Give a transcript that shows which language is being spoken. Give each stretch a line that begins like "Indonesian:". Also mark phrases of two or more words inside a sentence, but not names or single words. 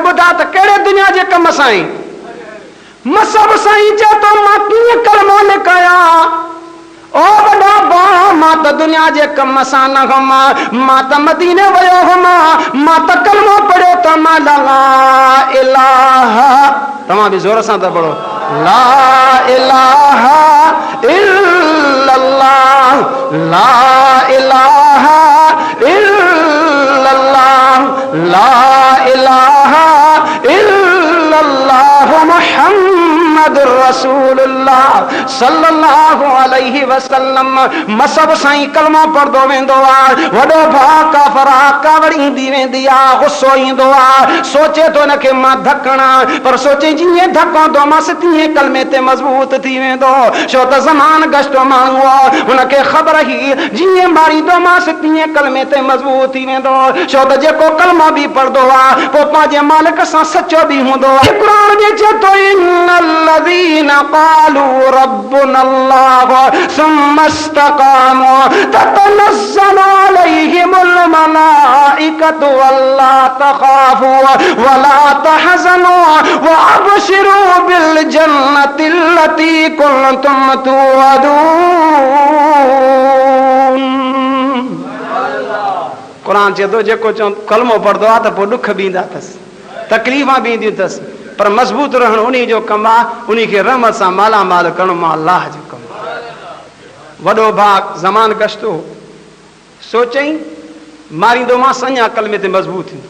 Sindhi: ॿुधा त कहिड़े दुनिया जे कम सां आई? मसब साईं चए थो मां कीअं कलमो लिकायां? ओ वॾा भाउ मां त दुनिया जे कम सां न हुमा, मां त मदीने वियो हुमा, मां त कलमो पढ़ियो त मां
Arabic: لا إله,
Sindhi: तव्हां बि ज़ोर सां था पढ़ो,
Arabic: لا إله إلا الله، لا إله إلا الله، لا إله إلا الله محمد رسول الله صلى الله عليه وسلم.
Sindhi: मसब साईं कलमो पढ़दो वेंदो आहे। वॾो भाउ काफ़रा कावड़ी ईंदी वेंदी आहे, गुस्सो ईंदो आहे। सोचे थो हिनखे मां धकणा, पर सोचे जीअं धकंदो मांसि तीअं कलमे ते मज़बूत थी वेंदो। छो त ज़मान गश्तो माण्हू आहे, हुनखे ख़बर ई जीअं मारींदो मांसि तीअं कलमे ते मज़बूत थी वेंदो। छो त जेको कलमो बि पढ़दो आहे पोइ पंहिंजे मालिक सां सचो बि हूंदो आहे। क़ुरान में चए थो
Arabic: إن الذين قالوا ربنا الله ثم استقاموا تتنزل عليهم الملائكة ألا تخافوا ولا تحزنوا وأبشروا بالجنة التي كنتم توعدون.
Sindhi: क़ुरान चए थो जेको कलमो पढ़दो आहे त पोइ ॾुख बि ईंदा अथसि, तकलीफ़ां बि ईंदियूं अथसि, पर मज़बूत रहणु उन जो कमु आहे। उन खे रहमत सां मालामाल करणु मां अलाह जो कमु आहे। वॾो भाउ ज़मान गश्तो सोचई मारींदो मां अञा कलमे ते मज़बूत थींदो।